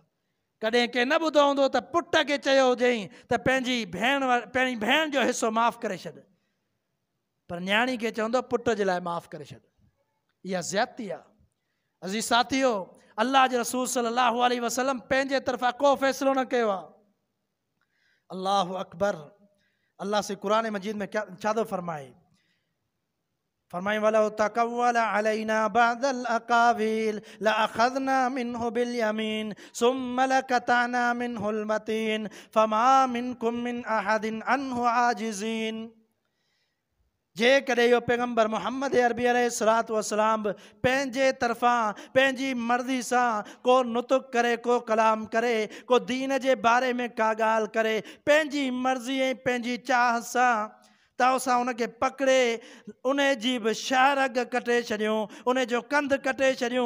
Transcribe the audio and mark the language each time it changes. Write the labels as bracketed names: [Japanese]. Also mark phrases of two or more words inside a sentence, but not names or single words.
[Sindhi] कॾहिं कंहिं न ॿुधो हूंदो त पुट खे चयो हुजईं त पंहिंजी भेण जो हिसो माफ़ु करे छॾ, पर न्याणी खे चवंदो पुट जे लाइ माफ़ु करे छॾ। इहा ज़्यादती आहे। अज़ीज़ साथियो, अल्लाह जे रसूल [Arabic] صلى الله عليه وسلم [Sindhi] पंहिंजे तरफ़ां को फ़ैसिलो न कयो आहे। [Arabic] الله أكبر. [Sindhi] अल्लाह से क़ुरान मजीद में छा थो फरमाए? [Arabic] फरमाए ولو تقول علينا بعض الأقاويل لأخذنا منه باليمين ثم لقطعنا منه المتين فما منكم من أحد عنه عاجزين. [Sindhi] जेकॾहिं इहो पैगंबर मोहम्मद अरबी [Arabic] عليه الصلاة والسلام [Sindhi] पंहिंजे तरफ़ां पंहिंजी मर्ज़ी सां को नुतुक़ करे, को कलाम करे, को दीन जे बारे में का ॻाल्हि करे पंहिंजी मर्ज़ी ऐं पंहिंजी चाह सां, त असां उनखे पकिड़े उन जी बि शाहरग कटे छॾियूं, उन जो कंधु कटे छॾियूं।